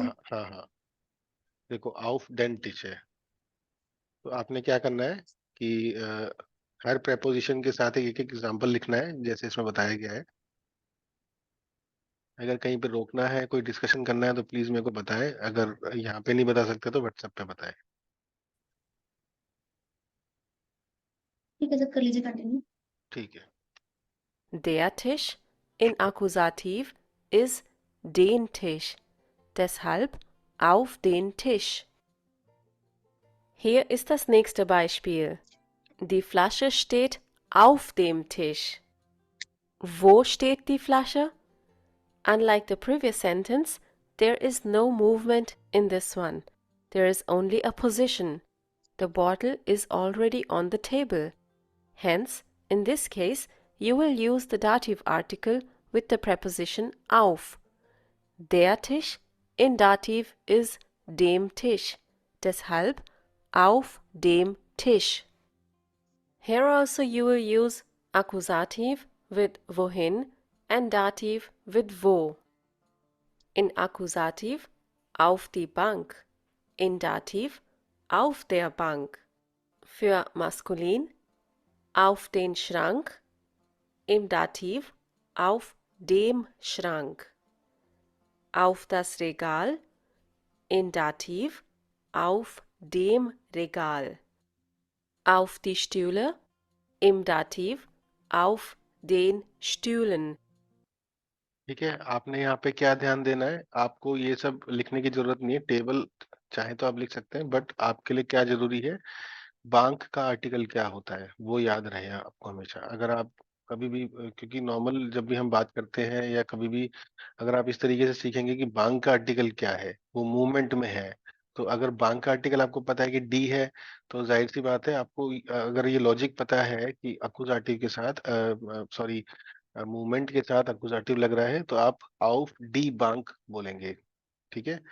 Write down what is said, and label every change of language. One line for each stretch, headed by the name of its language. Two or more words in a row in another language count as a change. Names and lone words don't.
Hindi: हाँ हाँ हाँ, देखो
German: auf den Tisch
Hindi: है, तो आपने क्या करना है कि हर प्रेपोजिशन के साथ एक एक एग्जांपल लिखना है जैसे इसमें बताया गया है। अगर कहीं पे रोकना है, कोई डिस्कशन करना है, तो प्लीज मेरे को बताएं। अगर यहाँ पे नहीं बता सकते तो व्हाट्सएप पे बताएं। ठीक है सर, कर लीजिए कंटिन्यू। ठीक है।
German: Der Tisch in Akkusativ ist den Tisch. Deshalb auf den Tisch. Hier ist das nächste Beispiel. Die Flasche steht auf dem Tisch. Wo steht die Flasche?
English: Unlike the previous sentence, there is no movement in this one. There is only a position. The bottle is already on the table. Hence, in this case, you will use the dative article with the preposition auf.
German: Der Tisch in Dativ ist dem Tisch. Deshalb auf dem Tisch.
English: Here also you will use Akkusativ with wohin and Dativ with wo.
German: In Akkusativ auf die Bank, in Dativ auf der Bank. Für Maskulin auf den Schrank, im Dativ auf dem Schrank. Auf das Regal, in Dativ auf dem Regal. Auf die Stühle, im Dativ auf den Stühlen.
Hindi: ठीक है, आपने यहाँ पे क्या ध्यान देना है? आपको ये सब लिखने की जरूरत नहीं है, टेबल चाहे तो आप लिख सकते हैं, बट आपके लिए क्या जरूरी है, बैंक का आर्टिकल क्या होता है वो याद रहे आपको हमेशा। अगर आप कभी भी क्योंकि नॉर्मल जब भी हम बात करते हैं या कभी भी अगर आप इस तरीके से सीखेंगे कि बांग का आर्टिकल क्या है, वो मूवमेंट में है, तो अगर बांग का आर्टिकल आपको पता है कि डी है, तो जाहिर सी बात है आपको अगर ये लॉजिक पता है कि अकुजाटिव के साथ सॉरी मूवमेंट के साथ अकुजाटिव लग रहा है, तो आप
German: auf die Bank
Hindi: बोलेंगे, ठीक है।